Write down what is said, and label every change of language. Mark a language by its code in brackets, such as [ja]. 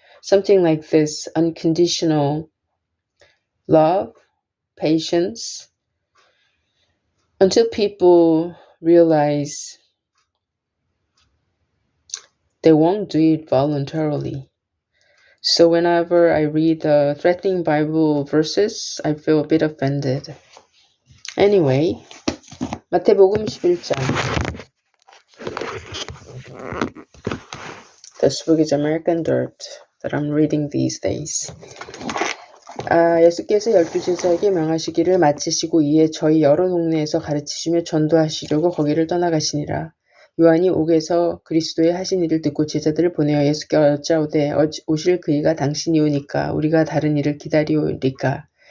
[en] Something like this, unconditional love, patience, until people realize they won't do it voluntarily. So whenever I read the threatening Bible verses, I feel a bit offended. Anyway, [ko] 마태복음 11장. [en] This book is American Dirt that I'm reading these days. [ko] 예수께서 12제자에게 명하시기를 마치시고 이에 저희 여러 동네에서 가르치시며 전도하시려고 거기를 떠나가시니라. 요한이 옥에서 그리스도의 하신 일을 듣고 제자들을 보내어 예수께 여짜오되 오실 그이가 당신이오니까 우리가 다른 일을 기다리오리까.